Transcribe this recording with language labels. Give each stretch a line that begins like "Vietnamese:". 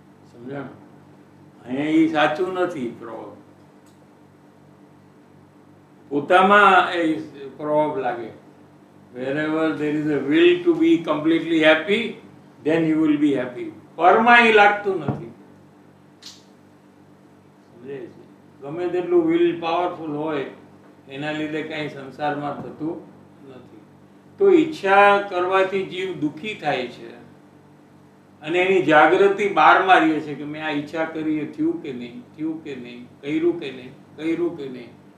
Gujarati: સમજાણું? અહીંયા એ સાચું નથી પ્રભાવ, પોતામાં એ પ્રભાવ લાગે.
English: wherever there is a will to be completely happy, then you will be happy.
Gujarati: પરમાં એ લાગતું નથી. સમજાય છે? ગમે તેટલું વિલ પાવરફુલ હોય એના લીધે કઈ સંસારમાં થતું નથી. તો ઈચ્છા કરવાથી જીવ દુઃખી થાય છે, અને એની જાગૃતિ બહાર મારીએ છે કે મેં આ ઈચ્છા કરી, એ થયું કે નહીં, થયું કે નહીં, કર્યું કે નહીં, કર્યું કે નહીં.